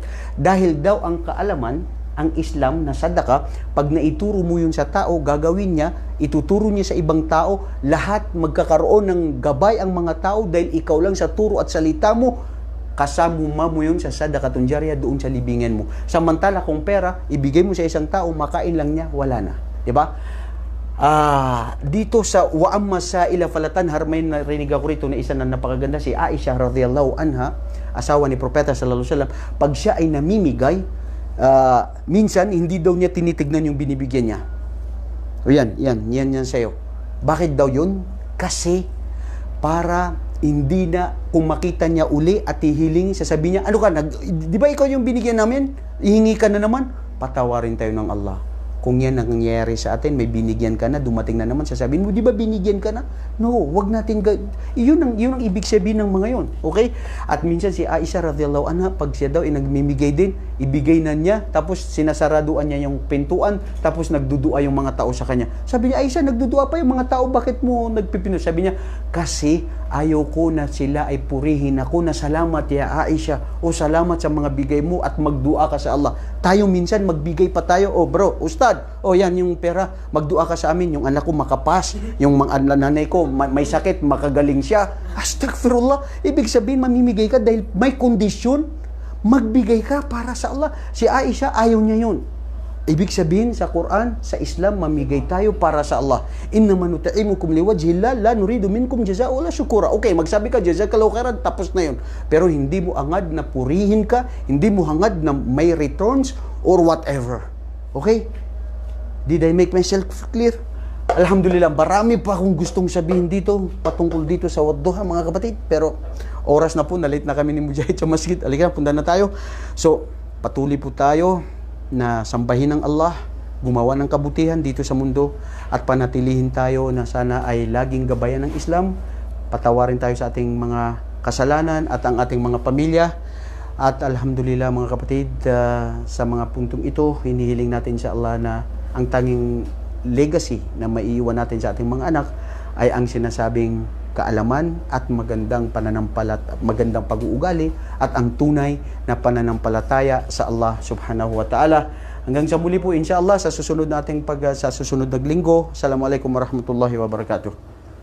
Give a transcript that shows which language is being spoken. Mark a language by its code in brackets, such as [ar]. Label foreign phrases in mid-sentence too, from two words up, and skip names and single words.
[tl] Dahil daw ang kaalaman, ang Islam na sadaka, pag naituro mo yun sa tao, gagawin niya, ituturo niya sa ibang tao, lahat magkakaroon ng gabay ang mga tao dahil ikaw lang sa turo at salita mo, kasama mo yun sa [ar] صدقة جارية [tl] doon sa libingan mo. Samantala kung pera, ibigay mo sa isang tao, makain lang niya, wala na. Diba? Dito sa [ar] وأما السائل فلا تنهر, [tl] may narinig ako rito na isa na napakaganda, si Aisha [ar] رضي الله عنها, [tl] asawa ni Propeta [ar] صلى الله عليه وسلم, [tl] pag siya ay namimigay, minsan hindi daw niya tinitignan yung binibigyan niya. O yan sa'yo. Bakit daw yun? Kasi para hindi na kung makita niya uli at hihiling, sasabihin niya, ano ka, di ba ikaw yung binigyan namin? Ihingi ka na naman? Patawarin tayo ng Allah. Kung yan ang nangyayari sa atin, may binigyan ka na, dumating na naman, sasabihin mo, di ba binigyan ka na? No, wag natin, yun ang ibig sabihin ng mga yun. Okay? At minsan si Aisha [ar] رضي الله عنها, [tl] pag siya daw nagmimigay din, ibigay na niya, tapos sinasaraduan niya yung pintuan, tapos nagdudua yung mga tao sa kanya. Sabi niya, Aisha, nagdudua pa yung mga tao, bakit mo nagpipino? Sabi niya, kasi ayaw ko na sila ay purihin ako na salamat ya Aisha, o salamat sa mga bigay mo at magdua ka sa Allah. Tayo minsan magbigay pa tayo, oh bro, ustad, oh yan yung pera, magdua ka sa amin, yung anak ko makapas, yung mga nanay ko may sakit, makagaling siya. Astaghfirullah. Ibig sabihin mamimigay ka dahil may kondisyon, magbigay ka para sa Allah. Si Aisha ayaw niya yun. Ibig sabihin sa Quran, sa Islam, mamigay tayo para sa Allah. [ar] إنما نطعمكم لوجه الله لا نريد منكم جزاء ولا شكورا. [tl] Okay, magsabi ka [ar] جزاك الله خيرا, [tl] tapos na yun. Pero hindi mo hangad na purihin ka, hindi mo hangad na may [en] returns or whatever. Okay? Did I make myself clear? [tl] Alhamdulillah, marami pa akong gustong sabihin dito, patungkol dito sa Wadduha, mga kapatid. Pero oras na po, na-late na kami ni Mujahid sa masjid. Halika, punta na tayo. So, patuloy po tayo na sambahin ng Allah, gumawa ng kabutihan dito sa mundo, at panatilihin tayo na sana ay laging gabayan ng Islam, patawarin tayo sa ating mga kasalanan at ang ating mga pamilya. At alhamdulillah mga kapatid, sa mga puntong ito, hinihiling natin sa Allah na ang tanging legacy na maiiwan natin sa ating mga anak ay ang sinasabing kaalaman at magandang magandang pag-uugali at ang tunay na pananampalataya sa Allah [ar] سبحانه وتعالى. [tl] Hanggang sa muli po inshallah sa susunod na linggo. [ar] السلام عليكم ورحمة الله وبركاته.